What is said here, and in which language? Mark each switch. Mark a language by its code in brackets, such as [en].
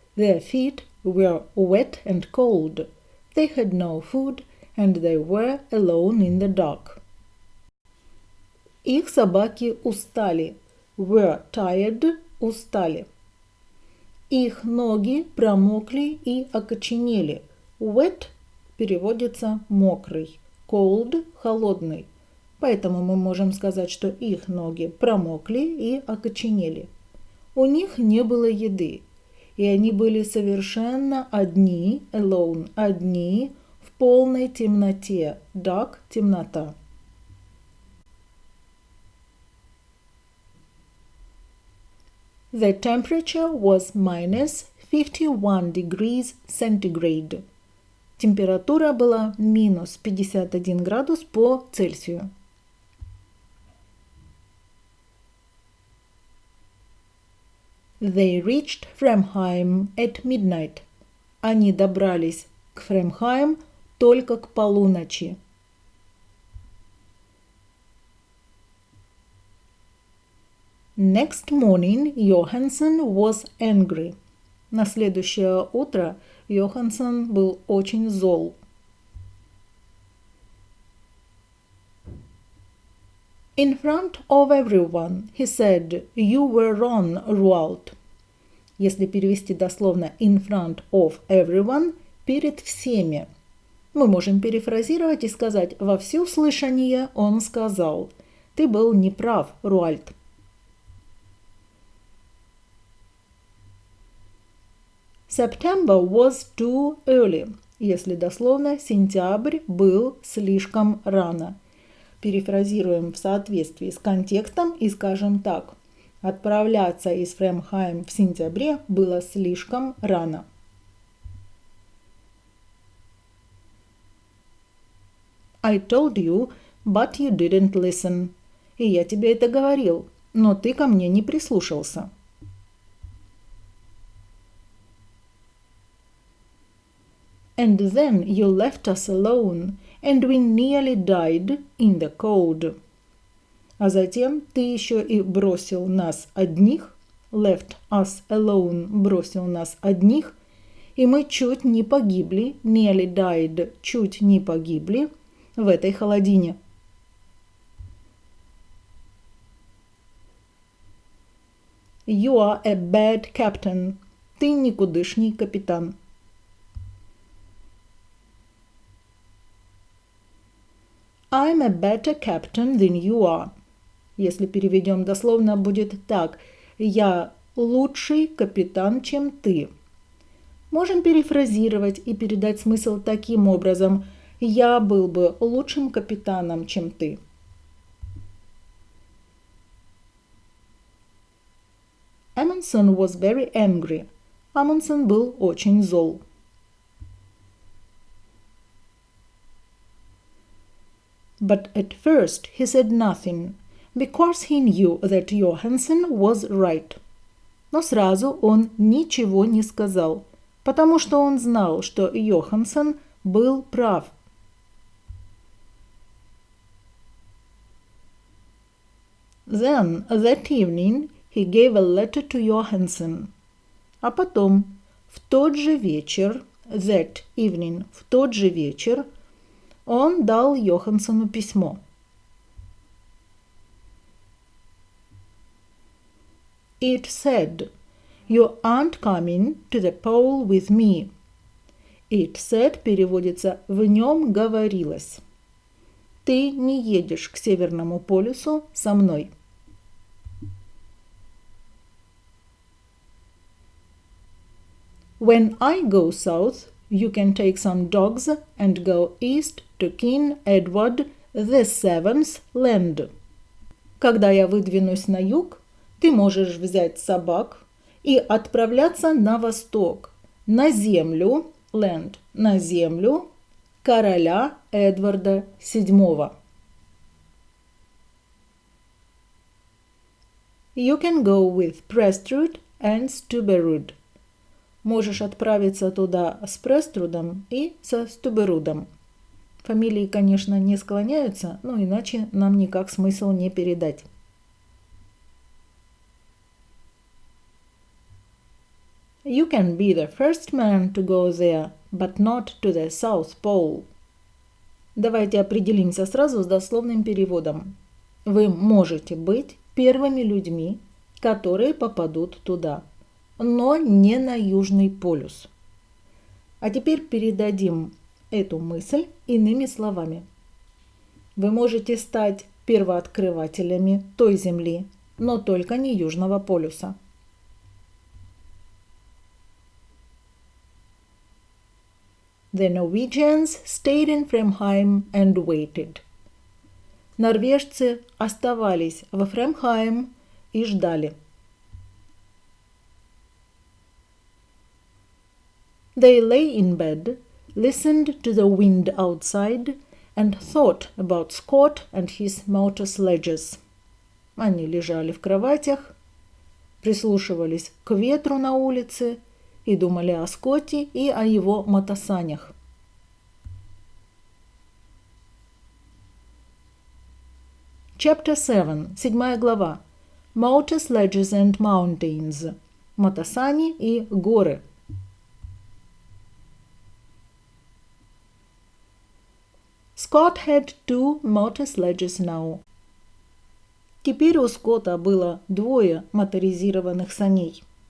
[en] Their feet were wet and cold. They had no food, and they were alone in the dark. [ru] Их собаки устали. [en] Were tired – устали. [ru] Их ноги промокли и окоченели. Wet переводится мокрый. Cold – холодный. Поэтому мы можем сказать, что их ноги промокли и окоченели. У них не было еды, и они были совершенно одни, alone, одни, в полной темноте, dark – темнота. [en] The temperature was minus 51 degrees Centigrade. [ru] Температура была минус 51 градус по Цельсию. [en] They reached Framheim at midnight. [ru] Они добрались к Фрамхайм только к полуночи. [en] Next morning, Johansen was angry. [ru] На следующее утро Johansen был очень зол. [en] In front of everyone, he said, "You were wrong, Roald." [ru] Если перевести дословно [en] in front of everyone, [ru] перед всеми. Мы можем перефразировать и сказать во всеуслышание он сказал: "Ты был неправ, Роальд." [en] September was too early. [ru] Если дословно, сентябрь был слишком рано. Перефразируем в соответствии с контекстом и скажем так: отправляться из Фрамхайм в сентябре было слишком рано. [en] I told you, but you didn't listen. [ru] И я тебе это говорил, но ты ко мне не прислушался. [en] And then you left us alone, and we nearly died in the cold. [ru] А затем ты еще и бросил нас одних, [en] left us alone, [ru] бросил нас одних, и мы чуть не погибли, [en] nearly died, [ru] чуть не погибли в этой холодине. [en] You are a bad captain. [ru] Ты никудышний капитан. [en] I'm a better captain than you are. [ru] Если переведем дословно, будет так: я лучший капитан, чем ты. Можем перефразировать и передать смысл таким образом: я был бы лучшим капитаном, чем ты. [en] Amundsen was very angry. [ru] Amundsen был очень зол. [en] But at first he said nothing, because he knew that Johansen was right. [ru] Но сразу он ничего не сказал, потому что он знал, что Johansen был прав. [en] Then, that evening, he gave a letter to Johansen. [ru] А потом, в тот же вечер, [en] that evening, [ru] в тот же вечер, он дал Йохансену письмо. [en] It said, "You aren't coming to the pole with me." It said [ru] переводится «в нем говорилось». Ты не едешь к Северному полюсу со мной. [en] When I go south, You can take some dogs and go east to King Edward VII's land. [ru] Когда я выдвинусь на юг, ты можешь взять собак и отправляться на восток, на землю, land, на землю короля Эдварда VII. [en] You can go with Prestrud and Stubberud. [ru] Можешь отправиться туда с Преструдом и со Стуберудом. Фамилии, конечно, не склоняются, но иначе нам никак смысл не передать. [en] You can be the first man to go there, but not to the South Pole. [ru] Давайте определимся сразу с дословным переводом. Вы можете быть первыми людьми, которые попадут туда, но не на Южный полюс. А теперь передадим эту мысль иными словами. Вы можете стать первооткрывателями той земли, но только не Южного полюса. [en] The Norwegians stayed in Framheim and waited. [ru] Норвежцы оставались во Фрамхайм и ждали. [en] They lay in bed, listened to the wind outside, and thought about Scott and his motor sledges. [ru] Они лежали в кроватях, прислушивались к ветру на улице и думали о Скотте и о его мотосанях. [en] Chapter 7, 7 глава. Motor sledges and mountains. [ru] Мотосани и горы. [en] Scott had 2 motor sledges now. [ru] Теперь у Скотта было 2 моторизированных саней.